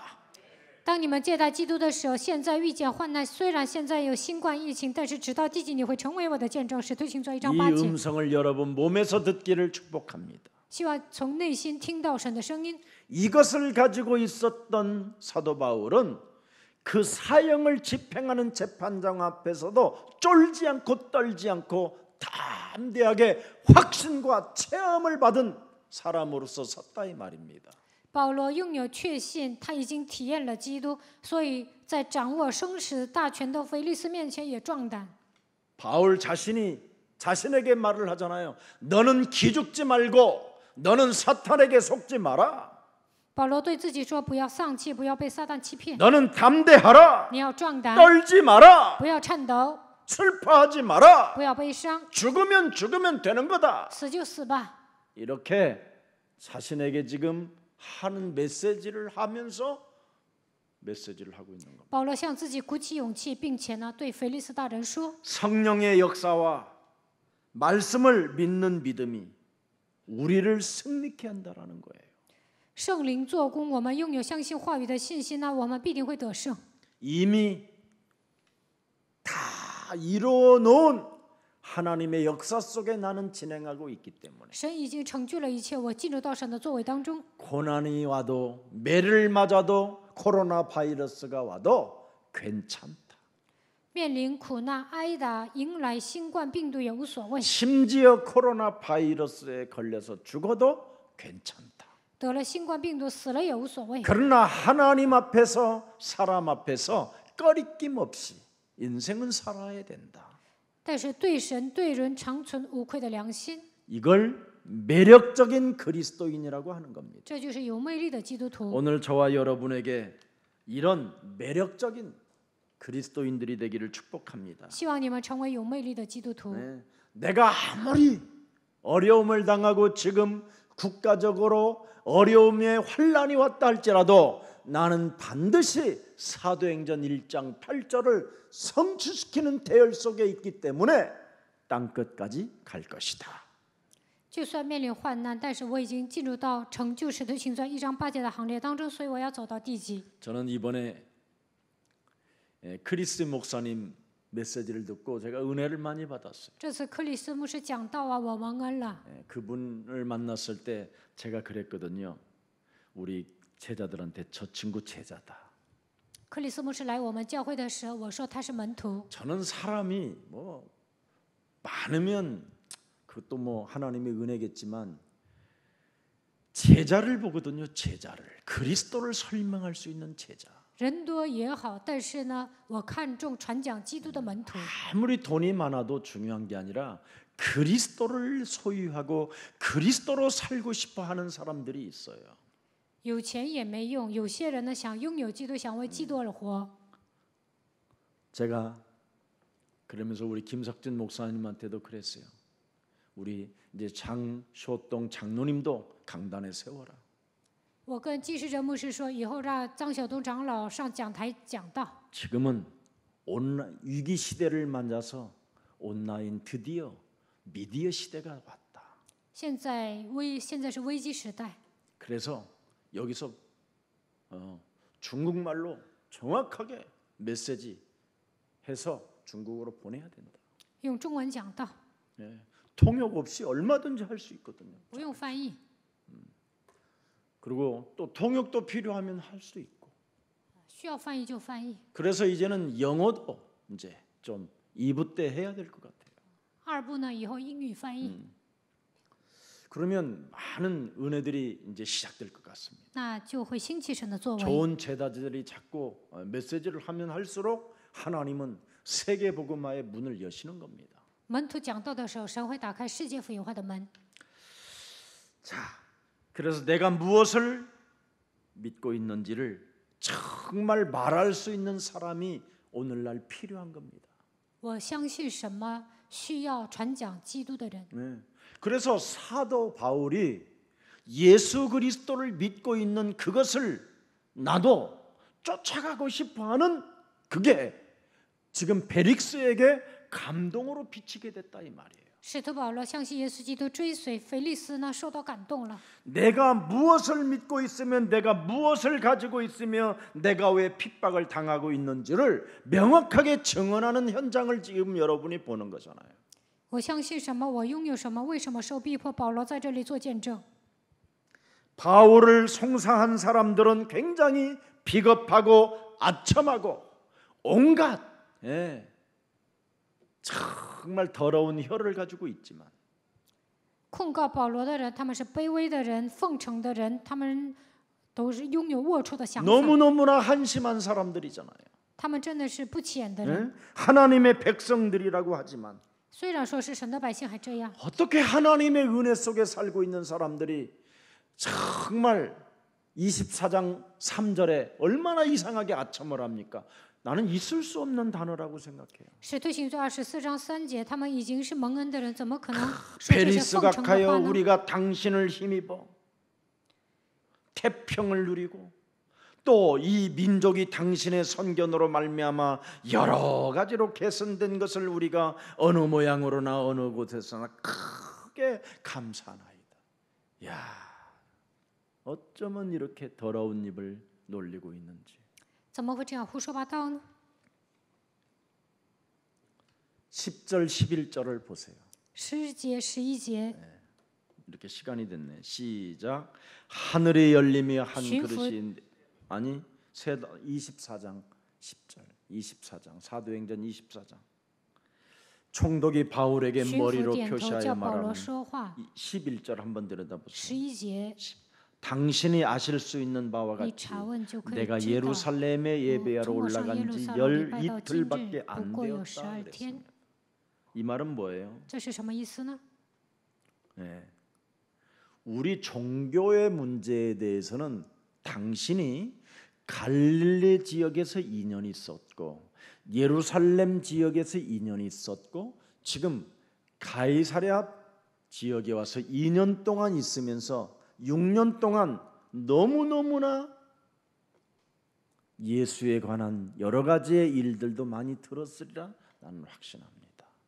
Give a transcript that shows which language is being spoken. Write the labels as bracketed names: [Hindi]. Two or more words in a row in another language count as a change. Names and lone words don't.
[Chinese] 当你们接待基督的时候，现在遇见患难，虽然现在有新冠疫情，但是直到地极，你会成为我的见证。使徒行传1章 [Korean] 이 [Chinese] 8节。 [Korean] 음성을 여러분 몸에서 듣기를 축복합니다. [Chinese] 希望从内心听到神的声音。 [Korean] 이것을 가지고 있었던 사도 바울은 그 사형을 집행하는 재판장 앞에서도 쫄지 않고 떨지 않고 담대하게 확신과 체험을 받은 사람으로서 섰다 이 말입니다. [Chinese] 保罗拥有确信，他已经体验了基督，所以在掌握生死大权的腓利斯面前也壮胆。 [Korean] 바울 자신에게 말을 하잖아요. 너는 기죽지 말고 너는 사탄에게 속지 마라. [Chinese] 保罗对自己说：“不要丧气，不要被撒旦欺骗， [Korean] 너는 담대하라. [Chinese] 你要壮胆， [Korean] 떨지 마라. [Chinese] 不要颤抖， [Korean] 슬퍼하지 마라. [Chinese] 不要悲伤， [Korean] 죽으면 되는 거다. [Chinese] 死就死吧。” [Korean] 이렇게 자신에게 지금 하는 메시지를 하면서 메시지를 하고 있는 겁니다. [Chinese] 保罗向自己鼓起勇气，并且呢，对腓利斯大人说： [Korean] 성령의 역사와 말씀을 믿는 믿음이 우리를 승리케 한다라는 거예요. [Chinese] 圣灵做工，我们拥有相信话语的信心呢，我们必定会得胜。 [Korean] 이미 다 이루어 놓은 하나님의 역사 속에 나는 진행하고 있기 때문에 [Chinese] 神已经成就了一切，我进入到神的作为当中。 [Korean] 고난이 와도 매를 맞아도 코로나 바이러스가 와도 괜찮다. [Chinese] 面临苦难挨打，迎来新冠病毒也无所谓， [Korean] 심지어 코로나 바이러스에 걸려서 죽어도 괜찮다. [Chinese] 得了新冠病毒死了也无所谓。 [Korean] 그러나 하나님 앞에서 사람 앞에서 꺼리낌 없이 인생은 살아야 된다. [Chinese] 但是对神对人长存无愧的良心， [Korean] 이걸 매력적인 그리스도인이라고 하는 겁니다. [Chinese] 这就是有魅力的基督徒。 [Korean] 오늘 저와 여러분에게 이런 매력적인 그리스도인들이 되기를 축복합니다. [Chinese] 希望你们成为有魅力的基督徒。 [Korean] 네. 내가 아무리 어려움을 당하고 지금 국가적으로 어려움의 환란이 왔다 할지라도 나는 반드시 사도행전 1장 8절을 성취시키는 대열 속에 있기 때문에 땅 끝까지 갈 것이다. [Chinese] 就算面临患难，但是我已经进入到成就使徒行传1章8节的行列当中，所以我要走到地极。 [Korean] 저는 이번에 크리스 목사님 메시지를 듣고 제가 은혜를 많이 받았어요. [Chinese] 这次克里斯牧师讲道啊，我蒙恩了。 [Korean] 그분을 만났을 때 제가 그랬거든요. 우리 제자들한테 저 친구 제자다. [Chinese] 克里斯牧师来我们教会的时候，我说他是门徒。 [Korean] 저는 사람이 뭐 많으면 그것도 뭐 하나님의 은혜겠지만 제자를 보거든요. 제자를 그리스도를 설명할 수 있는 제자. [Chinese] 人多也好，但是呢，我看重传讲基督的门徒。 [Korean] 아무리 돈이 많아도 중요한 게 아니라 그리스도를 소유하고 그리스도로 살고 싶어 하는 사람들이 있어요. [Chinese] 有钱也没用，有些人呢想拥有基督，想为基督而活。 [Korean] 제가 그러면서 우리 김석진 목사님한테도 그랬어요. 우리 이제 장쇼동 장로님도 강단에 세워라. [Chinese] 我跟纪世哲牧师说，以后让张晓东长老上讲台讲道。 [Korean] 지금은 위기 시대를 맞아서 온라인 드디어 미디어 시대가 왔다. [Chinese] 现在是危机时代， [Korean] 그래서 여기서 중국말로 정확하게 메시지 해서 중국어로 보내야 된다. [Chinese] 用中文讲道， [Korean] 통역 없이 얼마든지 할 수 있거든요. [Chinese] 不用翻译。 [Korean] 그리고 또 통역도 필요하면 할 수 있고. [Chinese] 需要翻译就翻译。 [Korean] 그래서 이제는 영어도 이제 좀 2부 때 해야 될 것 같아요. [Chinese] 二部呢，以后英语翻译， [Korean] 그러면 많은 은혜들이 이제 시작될 것 같습니다. [Chinese] 那就会兴起神的作为。 [Korean] 좋은 제자들이 자꾸 메시지를 하면 할수록 하나님은 세계 복음화의 문을 여시는 겁니다. [Chinese] 门徒讲道的时候，神会打开世界福音化的门。 [Korean] 자, 그래서 내가 무엇을 믿고 있는지를 정말 말할 수 있는 사람이 오늘날 필요한 겁니다. [Chinese] 我相信什么，需要传讲基督的人。 [Korean] 네. 그래서 사도 바울이 예수 그리스도를 믿고 있는 그것을 나도 쫓아가고 싶어하는 그게 지금 벨릭스에게 감동으로 비치게 됐다 이 말이에요. [Chinese] 使徒保罗相信耶稣基督，追随腓利斯呢，受到感动了。 [Korean] 내가 무엇을 믿고 있으면 내가 무엇을 가지고 있으며 내가 왜 핍박을 당하고 있는지를 명확하게 증언하는 현장을 지금 여러분이 보는 거잖아요. [Chinese] 我相信什么，我拥有什么，为什么受逼迫？保罗在这里做见证。 [Korean] 바울을 송사한 사람들은 굉장히 비겁하고 아첨하고 온갖 정말 더러운 혀를 가지고 있지만 [Chinese] 控告保罗的人，他们是卑微的人、奉承的人，他们都是拥有龌龊的想法。 [Korean] 너무너무나 한심한 사람들이잖아요. [Chinese] 他们真的是不起眼的人。 [Korean] 하나님의 백성들이라고 하지만 [Chinese] 虽然说是神的百姓，还这样。 [Korean] 어떻게 하나님의 은혜 속에 살고 있는 사람들이 정말 24장 3절에 얼마나 이상하게 아첨을 합니까? 나는 있을 수 없는 단어라고 생각해요. [Chinese] 使徒行传24章3节，他们已经是蒙恩的人，怎么可能说这些 [Korean] 베리스가 [Chinese] 奉承的 [Korean] 가여 [Chinese] 话呢？ [Korean] 우리가 당신을 힘입어 태평을 누리고 또 이 민족이 당신의 선견으로 말미암아 여러 가지로 개선된 것을 우리가 어느 모양으로나 어느 곳에서나 크게 감사하나이다. 야, 어쩌면 이렇게 더러운 입을 놀리고 있는지. [Chinese] 怎么会这样胡说八道呢？ [Korean] 10절 11절을 보세요. [Chinese] 10 节、11节， [Korean] 이렇게 시간이 됐네. 시작. 하늘이 열리며 한 쉰풋. 그릇이 아니 24장 10절 24장 사도행전 24장 총독이 바울에게 [Chinese] 巡抚 [Korean] 머리로 [Chinese] 点头 [Korean] 표시하여 [Chinese] 叫保罗 [Korean] 말하는 [Chinese] 说话。 [Korean] 11절 한번 들여다보세요. [Chinese] 11节， [Korean] 당신이 아실 수 있는 바와 [Chinese] 你 [Korean] 같이 [Chinese] 查问就可以 [Korean] 내가 [Chinese] 知道。 [Korean] 예루살렘에 예배하러 [Chinese] 从我上耶 [Korean] 올라간 [Chinese] 路 [Korean] 지 [Chinese] 撒冷礼拜到今日 [Korean] 12일밖에 [Chinese] 不 [Korean] 안 [Chinese] 过有 [Korean] 되었다 [Chinese] 12天 [Korean] 그랬습니다. ， 이 말은 뭐예요? [Chinese] 这是什么意思呢？ [Korean] 네. 우리 종교의 문제에 대해서는 당신이 갈릴리 지역에서 2년 있었고 예루살렘 지역에서 2년 있었고 지금 가이사랴 지역에 와서 2년 동안 있으면서 6년 동안 너무너무나 예수에 관한 여러 가지의 일들도 많이 들었으리라 나는 확신합니다.